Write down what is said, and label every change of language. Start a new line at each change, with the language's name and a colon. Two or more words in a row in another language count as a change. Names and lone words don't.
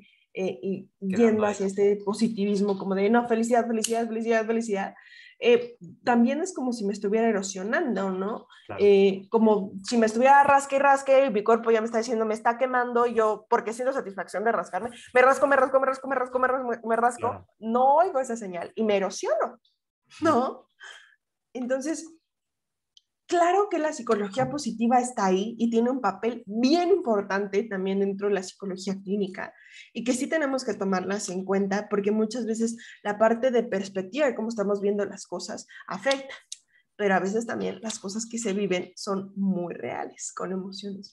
Spanish: Quedando yendo ahí. hacia este positivismo como de no, felicidad, felicidad, felicidad, felicidad, también es como si me estuviera erosionando, ¿no? Claro. Como si me estuviera rasque y rasque, y mi cuerpo ya me está diciendo, me está quemando, y yo, porque siento satisfacción de rascarme, me rasco, me rasco, me rasco, me rasco, me rasco, me rasco, Claro. no oigo esa señal y me erosiono, ¿no? Entonces, claro que la psicología positiva está ahí y tiene un papel bien importante también dentro de la psicología clínica y que sí tenemos que tomarlas en cuenta porque muchas veces la parte de perspectiva de cómo estamos viendo las cosas afecta, pero a veces también las cosas que se viven son muy reales, con emociones